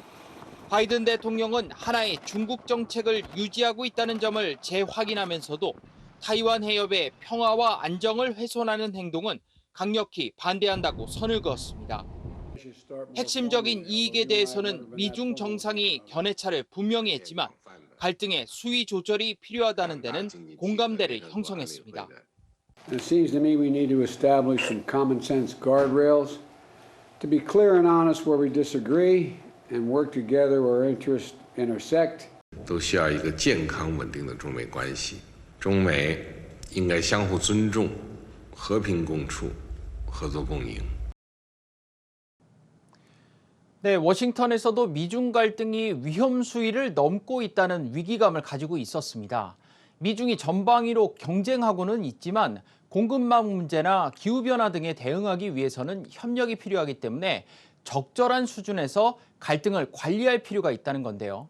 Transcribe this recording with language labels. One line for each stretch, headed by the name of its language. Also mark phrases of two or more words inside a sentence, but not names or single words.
Korean: 바이든 대통령은 하나의 중국 정책을 유지하고 있다는 점을 재확인하면서도 타이완 해협의 평화와 안정을 훼손하는 행동은 강력히 반대한다고 선을 그었습니다. 핵심적인 이익에 대해서는 미중 정상이 견해차를 분명히 했지만 갈등의 수위 조절이 필요하다는 데는 공감대를 형성했습니다.
English: It seems to me we need to establish some common sense guardrails to be clear and honest where we disagree and work together where interests intersect.
Chinese: 都需要一个健康稳定的中美关系，中美应该相互尊重、和平共处、合作共赢。
Korean: 네, 워싱턴에서도 미중 갈등이 위험 수위를 넘고 있다는 위기감을 가지고 있었습니다. 미중이 전방위로 경쟁하고는 있지만 공급망 문제나 기후변화 등에 대응하기 위해서는 협력이 필요하기 때문에 적절한 수준에서 갈등을 관리할 필요가 있다는 건데요.